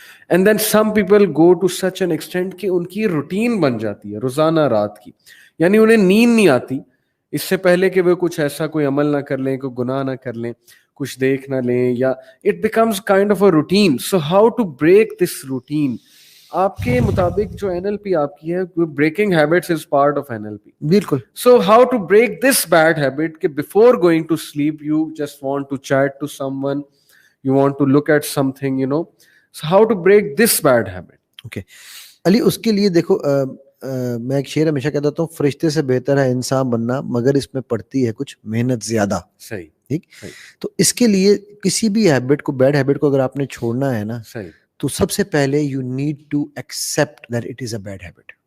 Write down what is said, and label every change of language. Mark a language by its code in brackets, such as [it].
[en] and then some people go to such an extent [ur] کہ ان کی routine بن جاتی ہے روزانہ رات کی, یعنی انہیں نیند نہیں آتی اس سے پہلے کہ وہ کچھ ایسا کوئی عمل نہ کر لیں, کوئی گناہ نہ کر لیں, کچھ دیکھ نہ لیں, یا [en] It becomes kind of a routine. So how to break this routine? [ur] آپ کے مطابق جو NLP آپ کی ہے, [en] Breaking habits is part of NLP. [ur] بالکل. [en] So how to break this bad habit [ur] کہ [en] before going to sleep you just want to chat to someone, you want to look at something, you know. So how to break this bad habit? Okay. [ur] علی اس کے لیے دیکھو میں ایک شعر ہمیشہ کہتا ہوں, فرشتے سے بہتر ہے انسان بننا مگر اس میں پڑتی ہے کچھ محنت زیادہ. صحیح. ٹھیک. تو اس کے لیے کسی بھی ہیبٹ کو, بیڈ ہیبٹ کو اگر آپ نے چھوڑنا ہے نا, صحیح, تو سب سے پہلے [en] You need to accept that it is a bad habit.